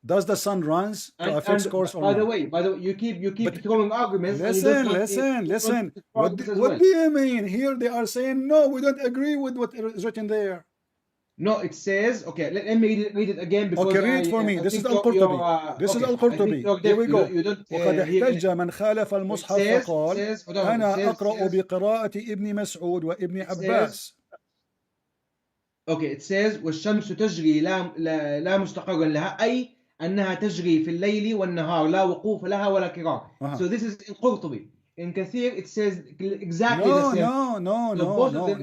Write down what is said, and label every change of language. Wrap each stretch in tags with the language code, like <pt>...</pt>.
<en>Does the sun runs to a fixed course or by not? the way, you keep throwing arguments. Listen. What do you mean? Here they are saying no, we don't agree with what is written there. No, it says, okay, let me read it again because okay, read for me. This is Al-Qurtubi. This is Al-Qurtubi. Here we go.</en> <ar>وقد احتج من خالف المصحف فقال أنا أقرأ بقراءة ابن مسعود وابن عباس.</ar> <en>Okay, it says</en> <ar>والشمس تجري لا مستقرا لها أي أنها تجري في الليل والنهار لا وقوف لها ولا كرار.</ar> <en>So this is in Qurtubi. In Kathir, it says exactly the same.</en>